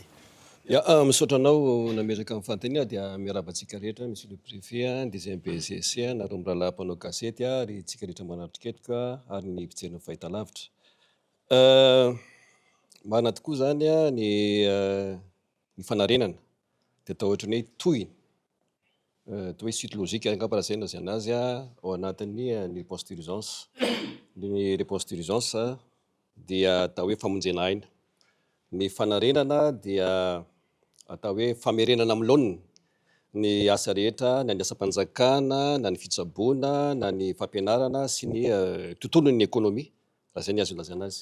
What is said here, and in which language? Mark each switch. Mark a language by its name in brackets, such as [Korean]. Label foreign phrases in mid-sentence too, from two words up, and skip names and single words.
[Malagasy] misaotra anao nametraka amin'ny fantania dia miarabantsika rehetra [French] monsieur le préfet des MPCC [Malagasy] nareo mirahalahy mpanao gazety ary tsika rehetra manatriketoka ary ny mpijeriny fahitalavitra marina tokoa zany ny fanarenana dia atao ohatran'ny hoe tohiny atao hoe [French] suite logique [Malagasy] angamba raha zay na zay anazy ao anatin'ny ny [French] réponse d'urgence [Malagasy] ny [French] réponse d'urgence [Malagasy] dia atao hoe famonjena aina ny fanarenana dia atao hoe famerenana amin'ny laoniny ny asa rehetra na ny asa-panjakana na ny fitsaboana na ny fampianarana sy ny tontolon'ny ekônomia raha zay ny azo ilazana azy